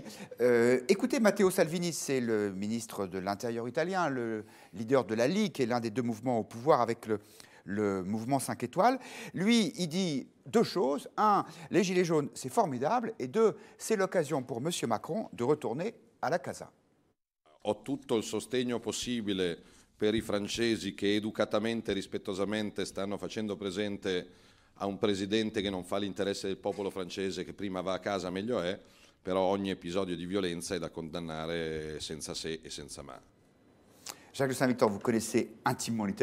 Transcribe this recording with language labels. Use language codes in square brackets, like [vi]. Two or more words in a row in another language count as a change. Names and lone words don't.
[fr] Écoutez, Matteo Salvini, c'est le ministre de l'Intérieur italien, le leader de la Ligue, qui est l'un des deux mouvements au pouvoir avec le mouvement 5 étoiles. Lui, il dit deux choses. Un, les Gilets jaunes, c'est formidable. Et deux, c'est l'occasion pour M. Macron de retourner à la casa. [it] Ho tutto il sostegno possibile per i francesi che educatamente e rispettosamente stanno facendo presente a un presidente che non fa l'interesse del popolo francese, che prima va a casa meglio è, però ogni episodio di violenza è da condannare senza se e senza ma. [fr] Jacques de Saint-Victor, vous connaissez intimement l'Italie.